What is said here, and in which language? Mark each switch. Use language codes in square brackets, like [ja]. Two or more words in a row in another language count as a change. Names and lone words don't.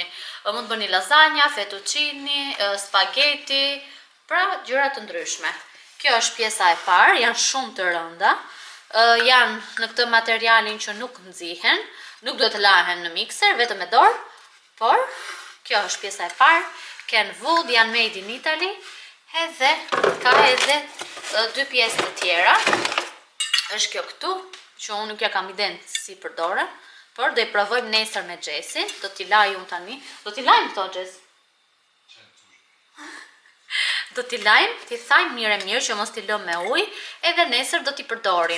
[sq] Mund të bëni lasagna, fettuccini, spaghetti, pra gjëra të ndryshme. Kjo është pjesa e parë, janë shumë të rënda. janë në këtë materialin që nuk nxihen, nuk duhet të lahen në mikser, vetëm me dorë, por kjo është pjesa e parë, Kenwood, janë [en] made in Italy, [sq] edhe ka edhe dy pjesë të tjera, është kjo këtu, që unë nuk ja kam ident si përdore, por do i provojmë nesër me Gjesin, do t'i laj unë tani, do t'i lajmë këto Gjes? Do t'i lajmë, t'i thajmë mirë që mos t'i lëm me ujë, edhe nesër do t'i përdorim.